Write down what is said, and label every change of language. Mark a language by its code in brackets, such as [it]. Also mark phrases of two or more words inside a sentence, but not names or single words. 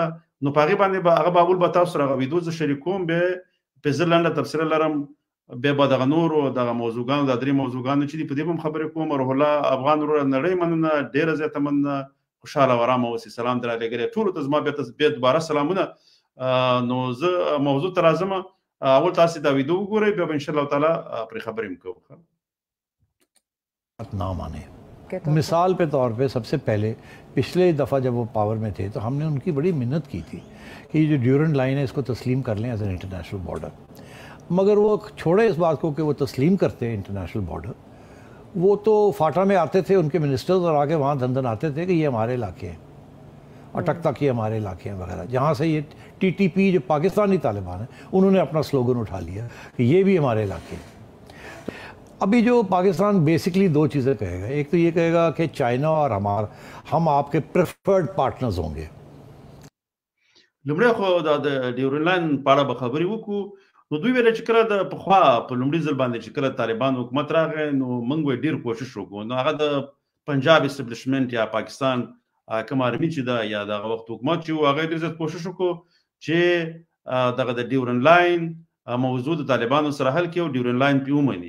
[ps] نو په هغې باندې به هغه به اول به تاسو سره هغه ویډیو زه شریکوم، بیا پې زه لنډه تبصره لرم، بیا به دغه نورو دغه موضوعګانو دا درې موضوعګانو چې دي په دې به هم خبرې کوم. روح الله افغان وروره نړۍ مننه، ډېره زیاته مننه، خوشحاله او ارامه اوسئ. سلام در علیګرې ټولو ته زما بیا دوباره سلامونه. نو زه موضوع ته راځم، اول تاسو دا ویډیو وګورئ، بیا به انشاءالله تعالی پرې خبرې هم کوو. [ur] نا مانے مثال پہ طور پہ سب سے پہلے پچھلے دفعہ جب وہ پاور میں تھے تو ہم نے ان کی بڑی منت کی تھی کہ یہ جو ڈیورنٹ لائن ہے اس کو تسلیم کر لیں [en] as an international border, [ur] مگر وہ چھوڑے اس بات کو کہ وہ تسلیم کرتے ہیں [en] international border. [ur] وہ تو فاٹا میں آتے تھے، ان کے منسٹرز اور آ کے وہاں دھن آتے تھے کہ یہ ہمارے علاقے ہیں، اٹک تک یہ ہمارے علاقے ہیں وغیرہ. جہاں سے یہ TTP جو پاکستانی طالبان ہے انہوں نے اپنا سلوگن اٹھا لیا کہ یہ بھی ہمارے علاقے ہیں. ابھی جو پاکستان بیسکلی دو چیزیں کہے گا، ایک تو یہ کہے گا کہ چائنا اور ہم آپ کے [en] preferred partners [ur] ہوں گے. [ps] لومړی خو د ډیورن لاین په اړه به خبرې وکړو. نو دوی ویل چې کله د پخوا په لومړي ځل باندې چې کله طالبان حکومت راغی نو موږ ډېر کوشش وکړو. نو هغه د پنجاب اسټبلیشمنټ یا پاکستان کوم آرمي چې ده یا دغه وخت حکومت چې و هغه ډېر زیات کوشش وکړو چې دغه د ډیورن لاین موضوع د طالبانو سره حل کړي او ډیورن لاین پې ومني.